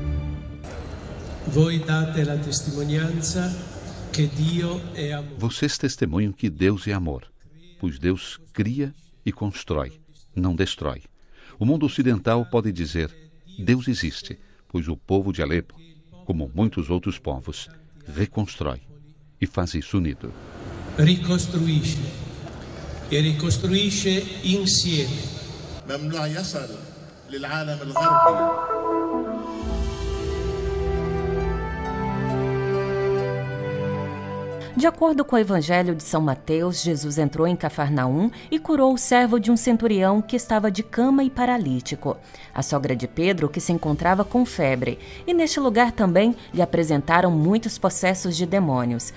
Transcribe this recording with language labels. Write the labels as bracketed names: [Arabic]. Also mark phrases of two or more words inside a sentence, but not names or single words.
[Portuguese] Vocês testemunham que Deus é amor, pois Deus cria e constrói, não destrói. O mundo ocidental pode dizer: Deus existe, pois o povo de Alepo, como muitos outros povos, reconstrói e faz isso unido. [Italian] Ricostruisce e ricostruisce insieme. [Arabic] ممنوع يصل للعالم الغربي. [Portuguese] De acordo com o Evangelho de São Mateus, Jesus entrou em Cafarnaum e curou o servo de um centurião que estava de cama e paralítico, a sogra de Pedro, que se encontrava com febre, e neste lugar também lhe apresentaram muitos possessos de demônios.